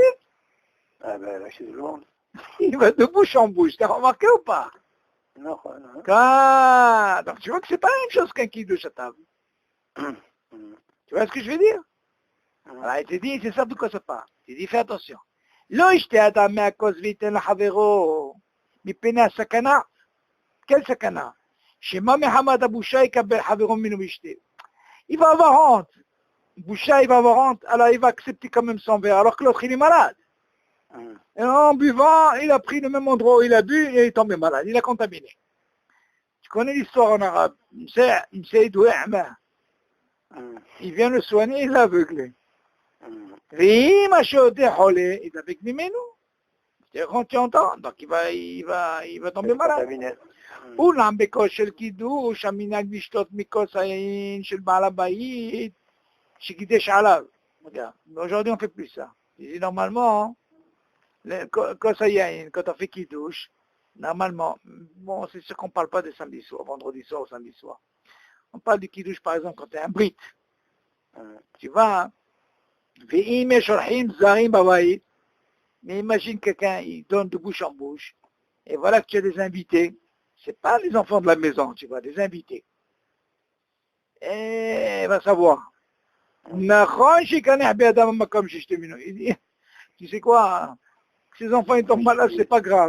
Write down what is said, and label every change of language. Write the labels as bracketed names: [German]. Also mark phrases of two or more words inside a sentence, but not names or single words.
[French] Ah ben là, chez tout le monde. Il va de bouche en bouche. T'as remarqué ou pas? Non, non. Donc tu vois que c'est pas la même chose qu'un kiddush à table. Tu vois ce que je veux dire? Alors il te dit, c'est ça de quoi ça parle. Il dit, fais attention. [Hebrew] לא ישתה אדם מהכוס וייתן לחברו מפני הסכנה. Quelle sakana? שמא מחמת הבושה יקבל חברו ממנו וישתה. [French] Il va avoir honte. Boucha, il va avoir honte, alors il va accepter quand même son verre, alors que l'autre il est malade. Et en buvant, il a pris le même endroit où il a bu et il est tombé malade, il a contaminé. Tu connais l'histoire en arabe. Il vient le soigner, il l'a aveuglé. Il est avec nous. Quand tu entends, donc il va tomber malade. [Hebrew] אולם בכושר קידוש, המנהג לשתות מכוס היין של בעל הבית שקידש עליו. [French] Aujourd'hui on fait plus ça. Normalement, [Hebrew] כוס היין, [French] quand on fait קידוש, normalement, bon c'est sûr qu'on ne parle pas de samedi soir, vendredi soir ou samedi soir. On parle du קידוש par exemple quand tu es un brit. Tu vois, [Hebrew] ואם יש אורחים זרים בבית, [French] mais imagine quelqu'un, il donne de bouche en bouche, et voilà que tu as des invités. C'est pas les enfants de la maison, tu vois, des invités. Et va savoir. Il dit, tu sais quoi, ces enfants ils tombent malades, c'est pas grave.